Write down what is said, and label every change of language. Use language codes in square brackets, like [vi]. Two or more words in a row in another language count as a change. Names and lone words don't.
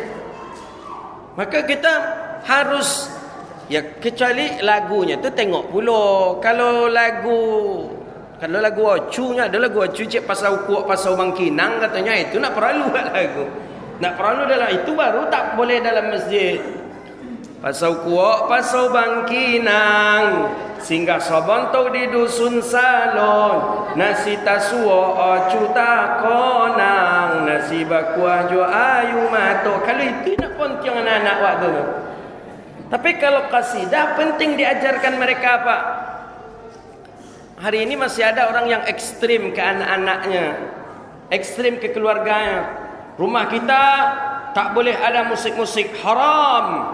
[ms] Maka kita harus, ya kecuali lagunya tu tengok pula. Kalau lagu ocunya, ada lagu ocu cik pasal kuak pasal bangkinang katanya, itu nak perlu kat lagu. Nak perlu dalam itu baru tak boleh dalam masjid. [min] Pasau kuak, pasau bangkinang, singgah sobontau di dusun salon, nasi tasua cuta konang, nasi bakuah jo ayu mato. [ms] Kalau itu nak pontiang anak-anak waktu tu. Tapi kalau qasidah penting diajarkan mereka Pak. Hari ini masih ada orang yang ekstrim ke anak-anaknya, ekstrim ke keluarganya. Rumah kita tak boleh ada musik-musik, haram.